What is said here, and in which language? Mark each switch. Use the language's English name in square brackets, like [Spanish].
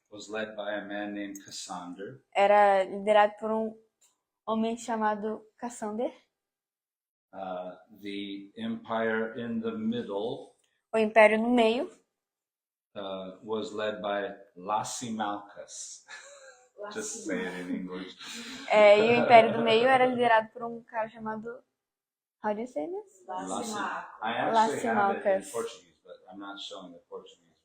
[English] was led by a man named Cassander. [Portuguese] era liderado por um homem chamado Cassander. [English] The empire in the middle [Portuguese] O império no meio [English] was led by Lysimachus. Just say it in English. [Portuguese] e o império do meio era liderado por um cara chamado [English] How do you say this? I actually have it in Lysimachus. Portuguese, but I'm not showing the Portuguese